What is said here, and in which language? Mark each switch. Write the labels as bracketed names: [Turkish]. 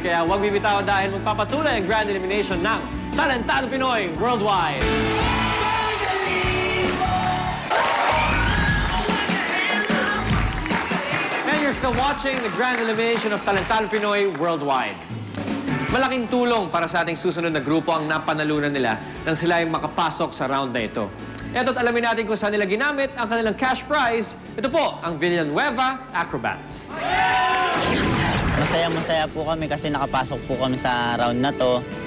[Filipino] Kaya huwag bibitaw dahil magpapatuloy ang grand elimination ng Talentado Pinoy Worldwide. [English] And you're still watching the grand elimination of Talentado Pinoy Worldwide. [Filipino] Malaking tulong para sa ating susunod na grupo ang napanalunan nila nang sila ay makapasok sa round na ito. Eto't alamin natin kung saan nila ginamit ang kanilang cash prize. Ito po, ang Villanueva Acrobats. Masaya po kami kasi nakapasok po kami sa round na to.